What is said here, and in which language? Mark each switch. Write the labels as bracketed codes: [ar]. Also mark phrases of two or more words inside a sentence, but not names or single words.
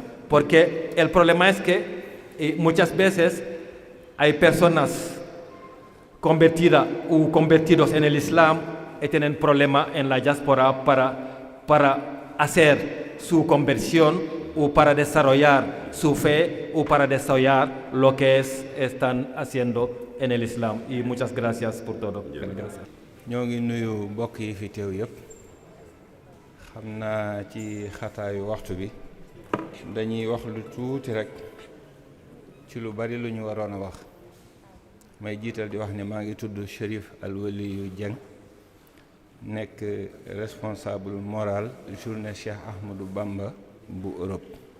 [es] Porque el problema es que muchas veces hay personas convertidas o convertidos en el Islam y tienen problema en la diáspora para hacer su conversión o para desarrollar su fe o para desarrollar lo que están haciendo en el Islam. Y muchas gracias por todo. Gracias. [wo] ñoo ngi nuyu mbokk yi fi teew yëpp xam naa ci xataayu waxtu bi dañuy wax lu tuuti rek ci lu bari lu ñu waroon a wax may jiital di wax ne maa ngi tudd Chérif Alwaliyu Dieng nekk [fr] responsable moral journée [wo] Cheikh Ahmadou Bamba bu Europe